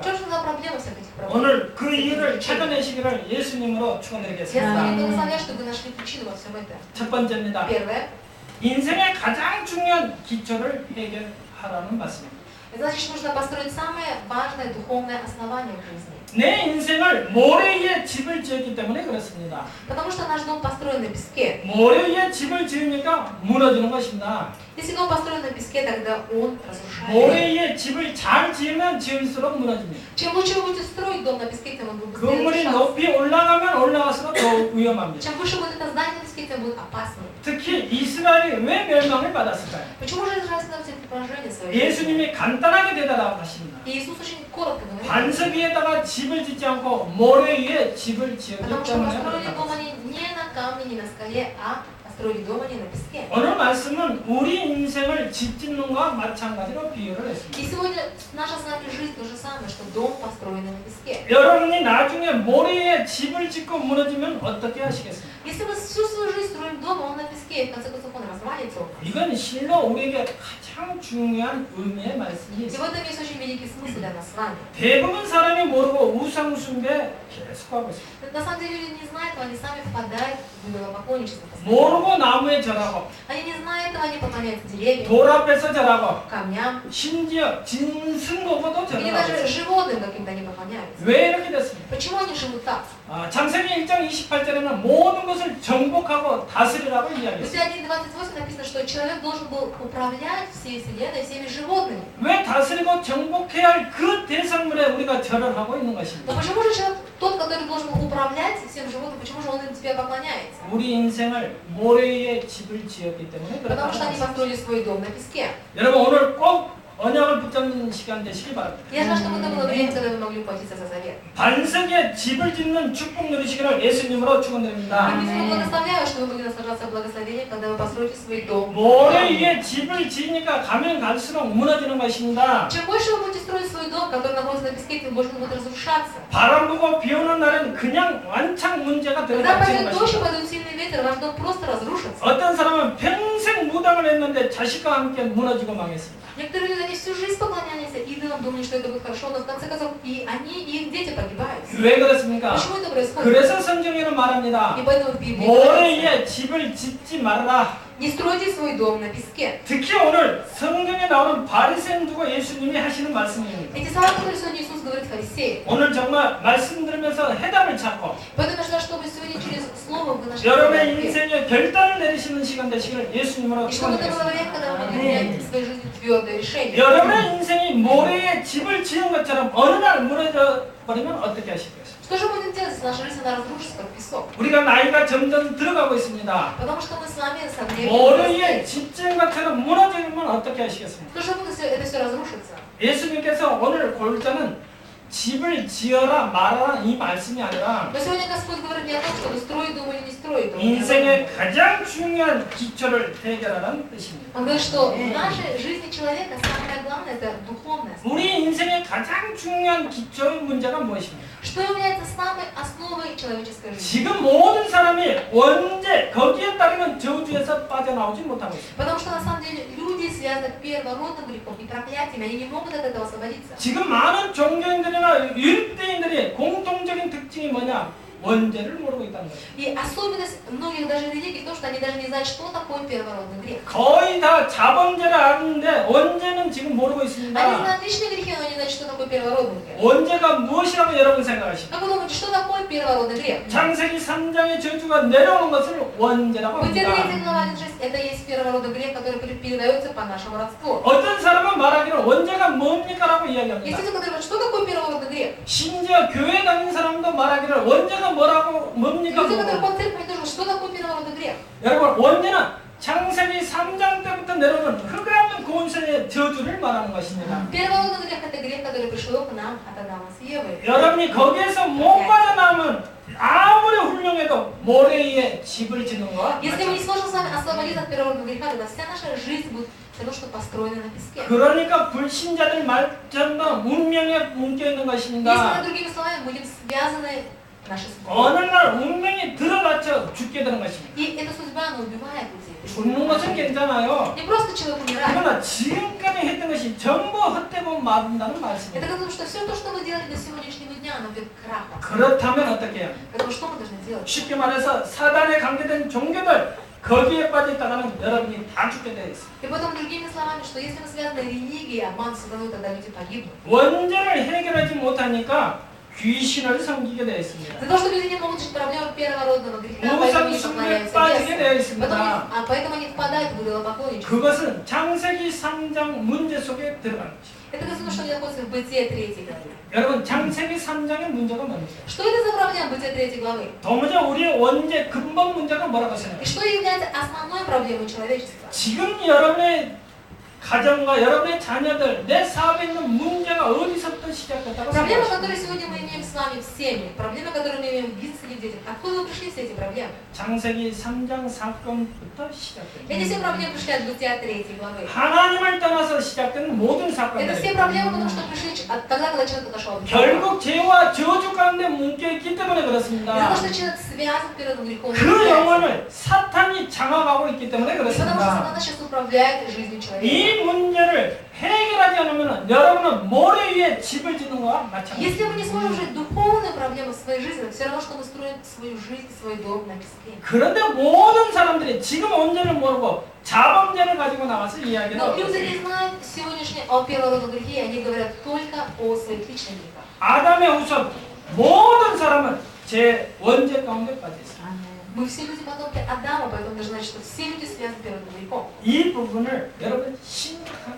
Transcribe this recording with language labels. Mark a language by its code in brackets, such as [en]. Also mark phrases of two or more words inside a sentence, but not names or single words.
[ru] В чем же за проблема всех этих проблем? [ko] 오늘 그 이유를 찾아내시기를 예수님으로 [ru] Я [ko] 축원드리겠습니다. [ru] вас благословляю, чтобы вы нашли причину во всем этом. [ko] 첫 번째입니다. [ru] Первое. [ko] 인생의 가장 중요한 기초를 해결하라는 말씀입니다. [ru] Это значит, нужно построить самое важное духовное основание в жизни. [ko] 내 인생을 모래 위에 집을 지었기 때문에 그렇습니다. [ru] Потому что наш дом построен на песке. [ko] 모래 위에 집을 지으니까 무너지는 것입니다. [ru] Если дом построен на песке, тогда он разрушается. [ko] 모래 위에 집을 잘 지으면 지을수록 무너집니다. [ru] Чем лучше вы будете строить дом на песке, тем он будет быстрее [ko] 건물이 [ru] разрушаться. [ko] 높이 올라가면 올라갈수록 더 위험합니다. [ru] Чем выше будет это здание на песке, тем будет опаснее. [ko] 특히 이스라엘이 왜 멸망을 받았을까요? [ru] Почему же Израиль становится поражение своей? [ko] 예수님이 간단하게 대답하십니다. [ru] И Иисус очень коротко говорит. [ko] 반석 위에다가 집을 짓지 않고 모래 위에 집을 지었기 [ru] Потому что [ko] 때문에 [ru] построили дом [ko] 그렇다. [ru] они не на камне, не на скале, а построили дом они на песке. [ko] 오늘 말씀은 우리 인생을 집 짓는 것과 마찬가지로 비유를 했습니다. [ru] И сегодня наша с вами жизнь то же самое, что дом построен на песке. [ko] 여러분이 나중에 모래 위에 집을 짓고 무너지면 어떻게 하시겠습니까? [ru] Если мы всю свою жизнь строим дом, а он на песке, и в конце концов он развалится. [ko] 이건 실로 우리에게 가장 중요한 의미의 말씀이 [ru] И в [ko] 있습니다. [ru] этом есть очень великий смысл для нас с вами. [ko] 대부분 사람이 모르고 우상숭배 계속하고 있습니다. [ru] На самом деле люди не знают этого, они сами впадают в идолопоклонничество. [ko] 모르고 나무에 절하고 [ru] Они не знают этого, они поклоняются деревьям, [ko] 돌 앞에서 절하고 [ru] камням, [ko] 심지어 짐승 보고도 [ru] или [ko] 절하고 [ru] даже [ko] 있습니다. [ru] животным каким-то они поклоняются. [ko] 왜 이렇게 됐습니까? [ru] Почему они живут так? [ko] 창세기 1장 28절에는 모든 것을 정복하고 다스리라고 [ru] В [ko] 이야기했습니다. [ru] 1:28 написано, что человек должен был управлять всей вселенной, всеми животными. [ko] 왜 다스리고 정복해야 할 그 대상물에 우리가 절을 하고 있는 [ru] Но [ko] 것입니다. [ru] почему же человек, тот, который должен управлять всем животным, почему же он им тебе поклоняется? [ko] 우리 인생을 모래 위에 집을 지었기 때문에 [ru] Потому [ko] 그렇다는 [ru] что они [ko] 것입니다. [ru] построили свой дом на песке. [ko] 여러분 오늘 꼭 언약을 붙잡는 시간 되시기 바랍니다. [ru] Я желаю, чтобы это было время, когда вы могли ухватиться за завет. [ko] 반석에 집을 짓는 축복 누리시기를 예수님으로 [ru] И [ko] 축원드립니다. [ru] я благословляю, что вы могли наслаждаться благословением, когда вы построите свой дом. [ko] 모래 위에 집을 지으니까 가면 갈수록 무너지는 것입니다. [ru] Чем больше вы будете строить свой дом, который находится на песке, тем больше он будет разрушаться. [ko] 바람 불고 비 오는 날은 그냥 완창 문제가 [ru] Когда [ko] 들어닥치는 [ru] пойдет дождь и [ko] 것입니다. [ru] пойдет сильный ветер, ваш дом просто разрушится. [ko] 어떤 사람은 평생 무당을 했는데 자식과 함께 무너지고 망했습니다. [ru] Некоторые люди, они всю жизнь поклонялись идолам, думали, что это будет хорошо, но в конце концов и они, и их дети погибают. [ko] 왜 그렇습니까? [ru] Почему это происходит? [ko] 그래서 성경에는 말합니다. [ru] И поэтому в Библии [ko] 모래 [ru] говорится, [ko] 위에 집을 짓지 말라. [ru] не стройте свой дом на песке. [ko] 특히 오늘 성경에 나오는 바리새인 두고 예수님이 하시는 말씀입니다. [ru] Эти слова, которые сегодня Иисус говорит фарисеям. [ko] 오늘 정말 말씀 들으면서 해답을 찾고 [ru] Поэтому я желаю, чтобы сегодня через Слово вы нашли [ko] 여러분의 [ru] ответ. [ko] 인생에 결단을 내리시는 시간 되시기를 예수님으로 [ru] И чтобы это было [ko] 축원드리겠습니다. [ru] время, когда вы могли принять в своей жизни твердое решение. [ko] 여러분의 인생이 모래에 집을 지은 것처럼 어느 날 무너져 버리면 어떻게 하시겠어요? [ru] Что же будем делать, если наша жизнь она разрушится, как песок? [ko] 우리가 나이가 점점 들어가고 있습니다. [ru] Потому что мы с вами со временем [ko] 모래에 [ru] взрослеем. [ko] 집 지은 것처럼 무너지면 어떻게 하시겠습니까? [ru] Что же будет, если это все разрушится? [ko] 예수님께서 오늘 골자는 집을 지어라 말아라 이 말씀이 아니라 [ru] Но сегодня Господь говорит не о том, чтобы строить дом или не строить дом. [ko] 인생의 가장 중요한 기초를 해결하라는 뜻입니다. [ru] Он говорит, что в нашей жизни человека самое главное это духовное. [ko] 우리 인생의 가장 중요한 기초의 문제가 무엇입니까? [ru] Что является самой основой человеческой жизни? [ko] 지금 모든 사람이 언제 거기에 따르면 저주에서 빠져나오지 못하고 있습니다. [ru] Потому что на самом деле люди связаны первородным грехом и проклятиями, они не могут от этого освободиться. [ko] 지금 많은 종교인들이나 율대인들의 공통적인 특징이 뭐냐? 원죄를 모르고 있다는 거예요. [ru] И особенность многих даже религий в том, что они даже не знают, что такое первородный грех. [ko] 거의 다 자범죄를 아는데 원죄는 지금 모르고 [ru] Они [ko] 있습니다. [ru] знают личные грехи, но не знают, что такое первородный грех. [ko] 원죄가 무엇이라고 여러분 생각하십니까? [ru] Как вы думаете, что такое первородный грех? [ko] 창세기 3장의 저주가 내려오는 것을 원죄라고 [ru] Бытие [ko] 합니다. [ru] 3 глава 1:6 это есть первородный грех, который передается по нашему родству. [ko] 어떤 사람은 말하기를 원죄가 뭡니까? 라고 [ru] Есть [ko] 이야기합니다. [ru] люди, которые говорят, что такое первородный грех? [ko] 심지어 교회 다니는 사람도 말하기를 원죄가 뭐라고 뭡니까? [ru] Люди, которые [ko] 그거. [ru] по церкви, тоже, что такое первородный грех? [ko] 여러분 원죄는 창세기 3장 때부터 내려오는 흑암의 고온세의 저주를 말하는 것입니다. [ru] Первородный грех это грех, который пришел к нам от Адама с Евой. [ko] 여러분이 거기에서 못 빠져나오면 아무리 훌륭해도 모래 위에 집을 짓는 거와 [ru] Если мы не [ko] 마찬가지입니다. [ru] сможем с вами освободиться от первородного греха, тогда вся наша жизнь будет все равно, что построена на песке. [ko] 그러니까 불신자들 말처럼 운명에 묶여있는 [ru] Если мы, [ko] 것입니다. [ru] другими словами, будем связаны нашей [ko] 어느 [ru] судьбой. [ko] 날 운명이 들어갇혀 죽게 되는 것입니다. [ru] И эта судьба, она убивает людей. [ko] 죽는 것은 괜찮아요. [ru] Не просто человек умирает. [ko] 그러나 지금까지 했던 것이 전부 헛되고 마른다는 [ru] Это [ko] 말씀입니다. [ru] потому, что все то, что вы делали до сегодняшнего дня, оно ведет к краху. [ko] 그렇다면 어떻게 해요? [ru] Поэтому что мы должны делать? [ko] 쉽게 말해서 사단에 관계된 종교들 거기에 빠져있다가는 여러분이 다 죽게 되어 있습니다. [ru] И потом, другими словами, что если мы связаны религией, обман сатаной, тогда люди погибнут. [ko] 원죄를 해결하지 못하니까 귀신을 섬기게 되어 있습니다. [ru] За то, что люди не могут решить проблему первородного греха, поэтому [ko] 우상 [ru] они [ko] 숭배에 [ru] поклоняются [ko] 빠지게 되어 [ru] бесам. [ko] 있습니다. [ru] Поэтому они впадают в идолопоклонничество. [ko] 그것은 창세기 3장 문제 속에 들어가는 것입니다. [ru] Это говорится, что они находятся в Бытие 3 главе. [ko] 여러분 창세기 3장의 문제가 뭡니까? [ru] Что это за проблема Бытия 3 главы? [ko] 도무지 우리의 원죄 근본 문제가 뭐라고 [ru] И [ko] 생각해요? [ru] что является основной проблемой человечества? [ko] 지금 여러분의 가정과 여러분의 자녀들, 내 사업에 있는 문제가 어디서부터 시작됐다고 [ru] Проблемы, [ko] 생각하십니까? [ru] которые сегодня мы имеем с вами в семье, проблемы, которые мы имеем в бизнесе или в детях, откуда вы пришли все эти проблемы? [ko] 창세기 3장 사건부터 시작됩니다. [ru] Эти все проблемы пришли от Бытия 3 главы. [ko] 하나님을 떠나서 시작된 모든 [ru] Это [ko] 사건들 [ru] все проблемы, потому что пришли тогда, когда человек отошел от Бога. [ko] 결국 죄와 저주 가운데 묶여있기 때문에 [ru] Из-за [ko] 그렇습니다. [ru] того, что человек связан перед грехом. [ko] 그 영혼을 사탄이 장악하고 있기 때문에 [ru] И потому что [ko] 그렇습니다. [ru] Сатана сейчас управляет жизнью человека. [ko] 이 문제를 해결하지 않으면 여러분은 모래 위에 집을 짓는 거와 마찬가지입니다. [ru] Если мы не сможем решить духовную проблему в своей жизни, это все равно, что мы строим свою жизнь, свой дом на песке. [ko] 그런데 모든 사람들이 지금 원죄를 모르고 자범죄를 가지고 나와서 이야기를 [ru] Но [ko] 하고 [ru] люди [ko] 있어요. [ru] не знают сегодняшнее о первородном грехе, и они говорят только о своих личных грехах. [ko] 아담의 후손 모든 사람은 제 원죄 가운데 빠져 있어요. [ru] Мы все люди потомки Адама, поэтому должны знать, что все люди связаны с первородным грехом. [ko] 이 부분을 여러분 심각하게